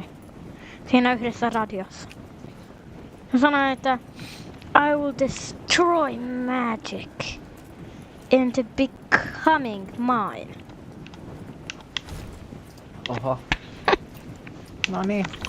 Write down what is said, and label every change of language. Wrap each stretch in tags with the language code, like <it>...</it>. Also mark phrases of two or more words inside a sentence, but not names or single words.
<fi>Siinä yhdessä radiossa. Hän sanoi, että</fi> <en>I will destroy magic into becoming mine.</en> <fi>Oho. No niin.</fi>